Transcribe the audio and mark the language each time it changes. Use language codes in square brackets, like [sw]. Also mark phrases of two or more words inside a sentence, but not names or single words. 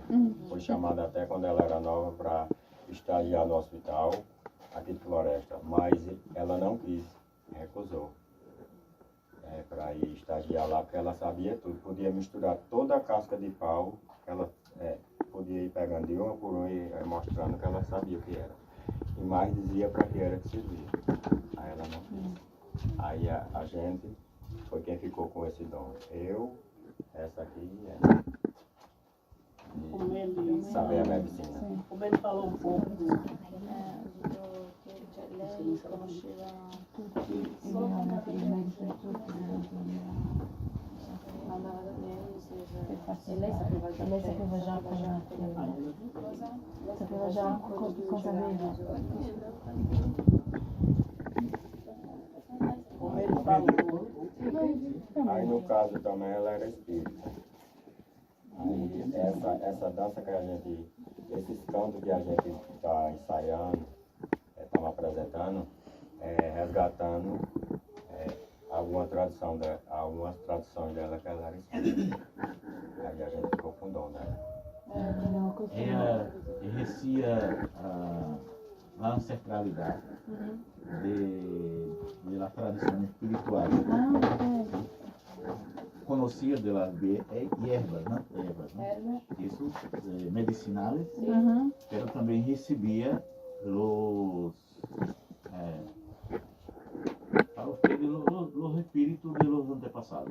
[pt] Foi chamada até quando ela era nova para estagiar no hospital aqui de Floresta, mas ela não quis, recusou para ir estagiar lá, porque ela sabia tudo, podia misturar toda a casca de pau, ela podia ir pegando de uma por uma e mostrando que ela sabia o que era. E mais dizia para que era que servia. Aí ela não quis. Aí a gente foi quem ficou com esse dom. Eu, essa aqui e essa. E saber a medicina. Como ele falou um pouco [it] Lei sapeva già cosa aveva. [pt] como ele falou, Aí no caso também ela era espírita. Aí essa dança que a gente, esses cantos que a gente está ensaiando, estamos apresentando, resgatando algumas traduções dela que ela era espírita. Aí a gente ficou com o dom dela. [es] ela recia la ancestralidad de las tradiciones espirituales. Conocía de las hierbas, ¿no? Isso, medicinales, pero también recibía los espíritus de los antepasados.